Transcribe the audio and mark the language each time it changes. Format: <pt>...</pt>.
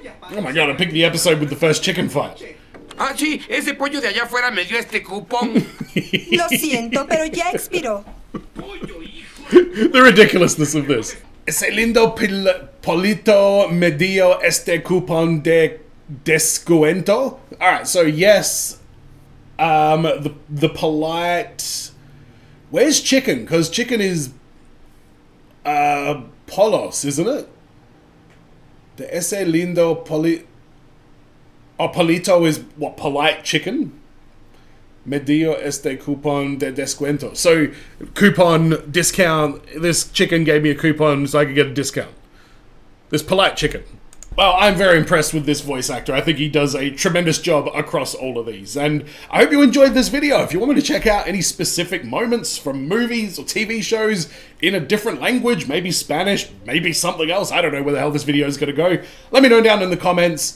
<en>Oh my god, I picked the episode with the first chicken fight.</en> <es>Ah, sí, ese pollo de allá afuera me dio este cupón. Lo siento, pero ya expiró.</es> <en>The ridiculousness of this.</en> <es>Ese lindo polito me dio este cupón de descuento.</es> <en>Alright, so yes, the polite... Where's chicken? Because chicken is polos, isn't it? The</en> <es>ese lindo polito</es> <en>is what, polite chicken?</en> <es>Me dio este cupón de descuento.</es> <en>So, coupon, discount. This chicken gave me a coupon so I could get a discount. This polite chicken. Well, I'm very impressed with this voice actor. I think he does a tremendous job across all of these. And I hope you enjoyed this video. If you want me to check out any specific moments from movies or TV shows in a different language, maybe Spanish, maybe something else, I don't know where the hell this video is going to go, let me know down in the comments.</en>